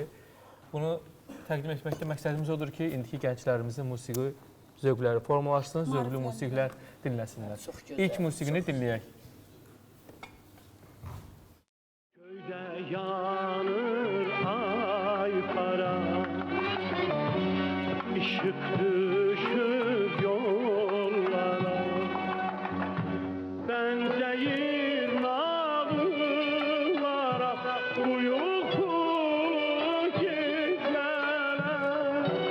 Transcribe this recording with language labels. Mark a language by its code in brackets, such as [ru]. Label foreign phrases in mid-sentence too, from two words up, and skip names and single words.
[az] Bunu təqdim etməkdə məqsədimiz odur ki, indiki gənclərimizin musiqi zövqləri formalaşsın, zövqlü musiqilər dinləsinlər. İlk musiqini dinləyək. [tr] Köydə yanır ay para, ışık düşüb yollara, benzeyir nağıllara, uyku geceler,